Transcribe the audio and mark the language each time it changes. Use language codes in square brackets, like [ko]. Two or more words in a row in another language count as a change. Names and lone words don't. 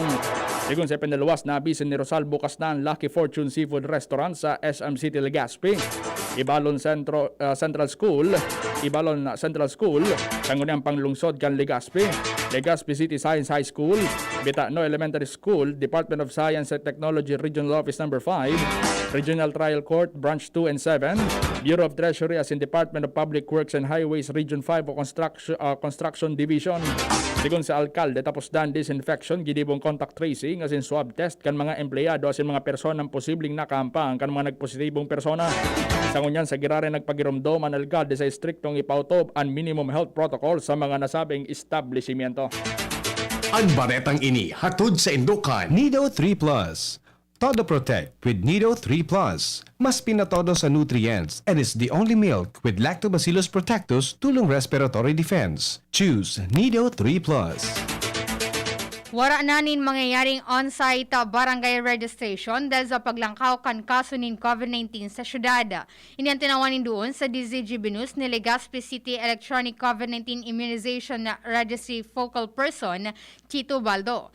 [bik] Sigun sa pinalawas na abisin ni Rosal, bukas na ang Lucky Fortune Seafood Restaurant sa SM City Legazpi. Ibalon Central School, sangunang panglungsod kan Legazpi. Legazpi City Science High School, Bitano Elementary School, Department of Science and Technology Regional Office No. 5, Regional Trial Court Branch 2 and 7, Bureau of Treasury as in Department of Public Works and Highways Region 5 o Construction Division. Sigun sa alkalde, tapos dan disinfection, gidibong [en] contact tracing [bik] as in [en] swab test [bik] kan mga empleyado as in mga personang posibleng nakampang kan mga nagpositibong persona. Sa ngunyan sa girare nagpagiromdom ang alkalde sa striktong ipautob ang [en] minimum health protocol [bik] sa mga nasabing establishmento. Ang baretang ini hatod sa Indukan, [en] Nido 3 Plus. Todo Protect with Nido 3 Plus. [tl] Mas pinatodo sa [en] nutrients and is the only milk with Lactobacillus protectus tulong respiratory defense. Choose Nido 3 Plus. [bik] Wara na nin mangyayaring [en] on-site barangay registration [bik] dahil sa paglangkaw kan kaso nin COVID-19 sa syudad. Ini ang tinawanin doon sa DZGB News ni Legazpi City Electronic COVID-19 Immunization Registry Focal Person, Chito Baldo.